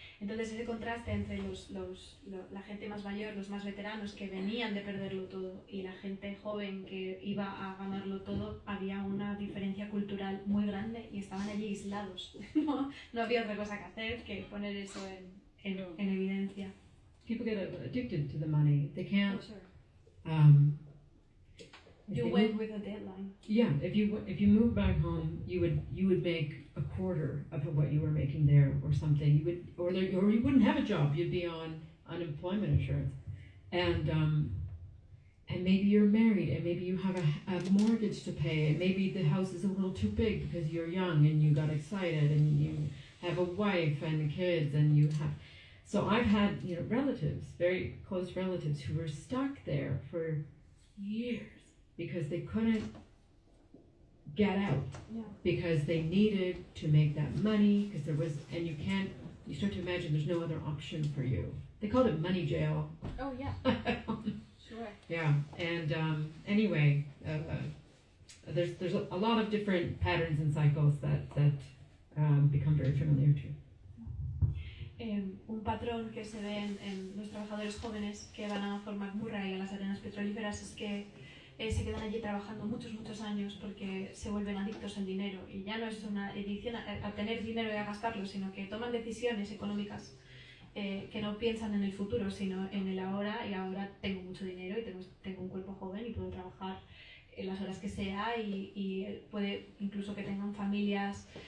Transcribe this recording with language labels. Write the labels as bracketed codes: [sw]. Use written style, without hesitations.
[es] Entonces ese contraste entre la gente más mayor, los más veteranos que venían de perderlo todo y la gente joven que iba a ganarlo todo, había una diferencia cultural muy grande y estaban allí aislados. No había otra cosa que hacer que poner eso en evidencia. [en] People get addicted to the money. They can't. You went with a deadline. Yeah, if you move back home, you would make a quarter of what you were making there, or something. You would, or you wouldn't have a job. You'd be on unemployment insurance, and maybe you're married, and maybe you have a mortgage to pay, and maybe the house is a little too big because you're young and you got excited, and you have a wife and kids, and you have. So I've had relatives, very close relatives, who were stuck there for years because they couldn't get out, because they needed to make that money, because there was, and you start to imagine there's no other option for you. They called it money jail. Oh yeah. Sure. Yeah, and anyway, there's a lot of different patterns and cycles that become very familiar too. [es] Un patrón que se ve en los trabajadores jóvenes que van a Fort McMurray y a las arenas petrolíferas es que se quedan allí trabajando muchos años porque se vuelven adictos al dinero, y ya no es una adicción a tener dinero y a gastarlo, sino que toman decisiones económicas que no piensan en el futuro sino en el ahora, y ahora tengo mucho dinero y tengo un cuerpo joven y puedo trabajar las horas que sea, y puede incluso que tengan familias,